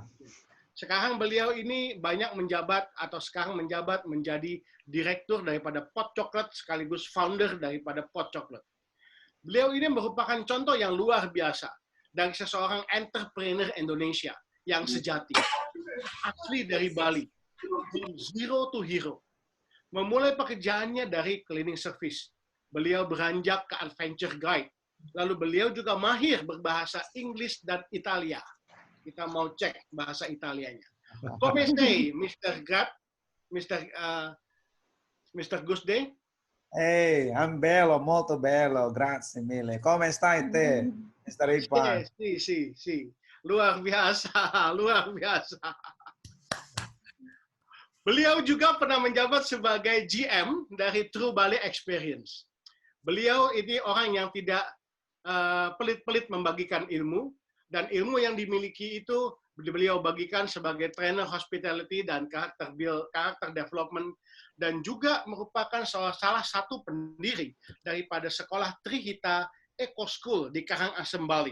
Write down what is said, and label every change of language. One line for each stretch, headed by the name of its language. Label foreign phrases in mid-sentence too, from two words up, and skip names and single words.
Indonesian: Sekarang beliau ini banyak menjabat atau sekarang menjabat menjadi direktur daripada Pot Coklat sekaligus founder daripada Pot Coklat. Beliau ini merupakan contoh yang luar biasa dari seseorang entrepreneur Indonesia yang sejati, asli dari Bali,
English: zero to hero.
Indonesian: Memulai pekerjaannya dari
English: cleaning service,
Indonesian: beliau beranjak ke
English: adventure guide.
Indonesian: Lalu beliau juga mahir berbahasa Inggris dan Italia. Kita mau cek bahasa Italianya.
Italian: Come stai, Mr. Grab, Mr. Gusde? Ehi, I'm bello, molto bello, grazie mille. Come stai te, Mr. Ivan? Sì.
Indonesian: Luar biasa, luar biasa. Beliau juga pernah menjabat sebagai GM dari True Bali Experience. Beliau ini orang yang tidak pelit-pelit membagikan ilmu, dan ilmu yang dimiliki itu beliau bagikan sebagai
English: trainer hospitality
Indonesian: dan karakter development, dan juga merupakan salah satu pendiri daripada sekolah Trihita Eco School di Karangasem, Bali.